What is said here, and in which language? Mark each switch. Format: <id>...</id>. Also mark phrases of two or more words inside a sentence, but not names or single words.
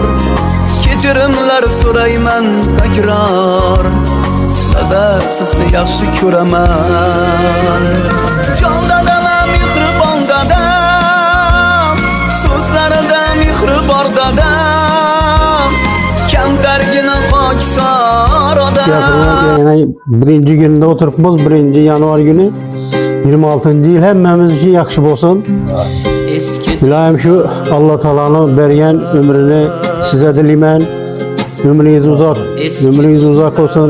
<uz>Kechirimlar so'rayman takror, dada sizni yaxshi ko'raman. Jon dadam, mehribon dadam, so'zlarida mehr bor dadam. Kamtargina pokisor odam.</uz> <tk>Yani birinci günde oturupmiz, 1 yanvar günü 26. yıl hemmemiz için yaxşı olsun. İlahim şu Allah Teala'nın bergen ömrünü size dileymen. Ömrünüz uzak olsun.</tk>